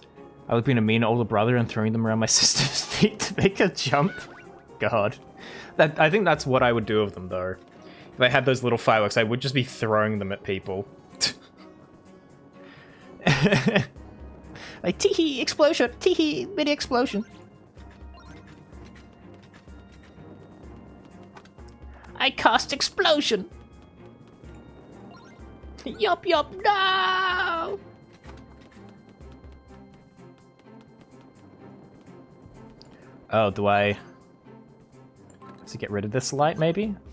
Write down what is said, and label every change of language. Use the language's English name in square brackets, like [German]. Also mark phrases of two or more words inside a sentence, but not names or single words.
[English] I like being a mean older brother and throwing them around my sister's feet to make her jump. God. I think that's what I would do with them, though. If I had those little fireworks, I would just be throwing them at people. Like, tee-hee, explosion! Tee-hee, mini explosion! I cast explosion! Yup, yup, no! Oh, do I have to get rid of this light, maybe?